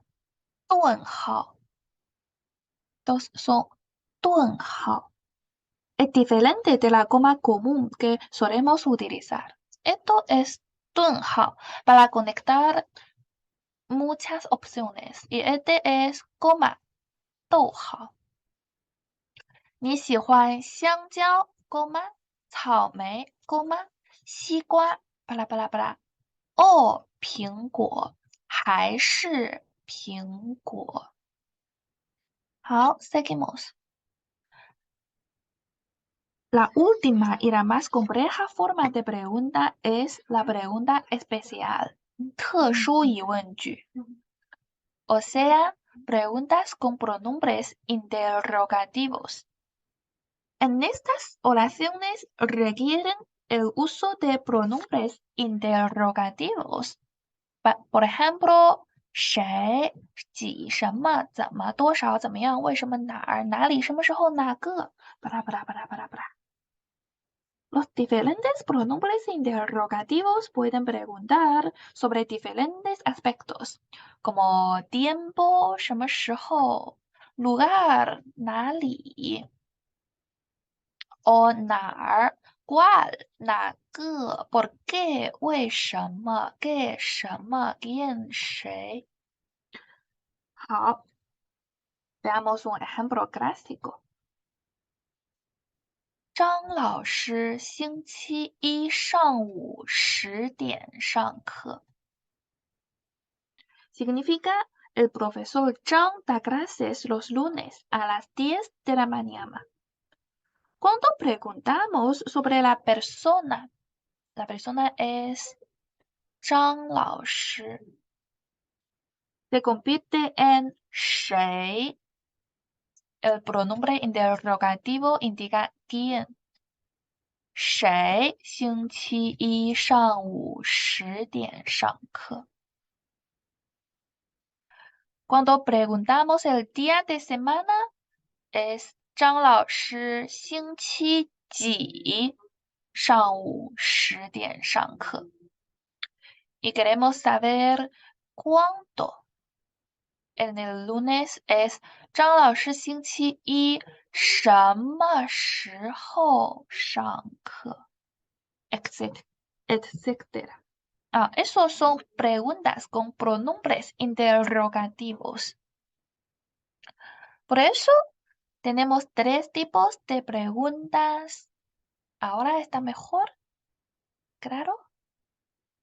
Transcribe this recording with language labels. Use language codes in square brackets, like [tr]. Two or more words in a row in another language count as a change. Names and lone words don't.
[es] 顿号 Dos son 顿号. Es diferente de la coma común que solemos utilizar. Esto es 顿号 para conectar muchas opciones. Y este es coma [zh] 逗号. 你喜欢香蕉 coma 草莓 coma 西瓜 bla bla bla 苹果还是苹果。 [es] 好 seguimos. La última y la más compleja forma de pregunta es la pregunta especial, [zh] 特殊疑问句. [es] O sea, preguntas con pronombres interrogativos. En estas oraciones requieren el uso de pronombres interrogativos. Por ejemplo, [zh] 谁、几、什么、怎么、多少、怎么样、为什么、哪儿、哪里、什么时候、哪个，巴拉巴拉巴拉巴拉巴拉。 [es] Los diferentes pronombres interrogativos pueden preguntar sobre diferentes aspectos, como tiempo, [zh] 什么时候, lugar, 哪里, [es] o 哪儿, cuál, 哪个, por qué, 为什么, qué, 什么, quién, 谁. 好, veamos un ejemplo clásico. [zh] 张老师星期一上午10点上课。 [es] Significa el profesor Zhang da clases los lunes a las 10 de la mañana. Cuando preguntamos sobre la persona es 张老师. Se convierte en 谁. El pronombre interrogativo indica quién. [zh] 谁星期一上午10点上课? [es] Cuando preguntamos el día de semana, es [zh] 张老师星期几上午10点上课? [es] Y queremos saber cuánto. En el lunes es [zh] 张老师星期一什么时候上课? [es] Etcétera. Esos son preguntas con pronombres interrogativos. Por eso tenemos 3 tipos de preguntas. ¿Ahora está mejor? ¿Claro?